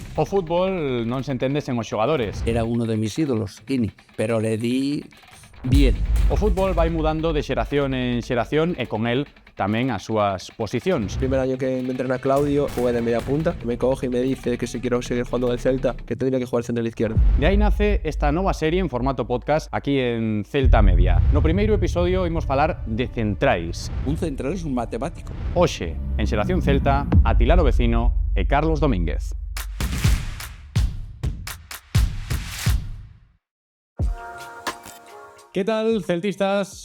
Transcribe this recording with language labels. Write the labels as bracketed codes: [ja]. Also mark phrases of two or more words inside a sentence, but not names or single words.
[gl] O fútbol non se entende sen os xogadores. [es] Era uno de mis ídolos, Kini, pero le di bien. [gl] O fútbol vai mudando de xeración en xeración e con el tamén as súas posicións. [es] El primer año que me entrena Claudio, jugué de media punta, me coge y me dice que si quiero seguir jugando en el Celta, que tendría que jugar central izquierdo. [gl] De aí nace esta nova serie en formato podcast aquí en Celta Media. No primeiro episodio imos falar de centrais. [es] Un central es un matemático. [gl] Hoxe, en Xeración Celta, Atilano Vecino e Carlos Domínguez. Que tal, celtistas?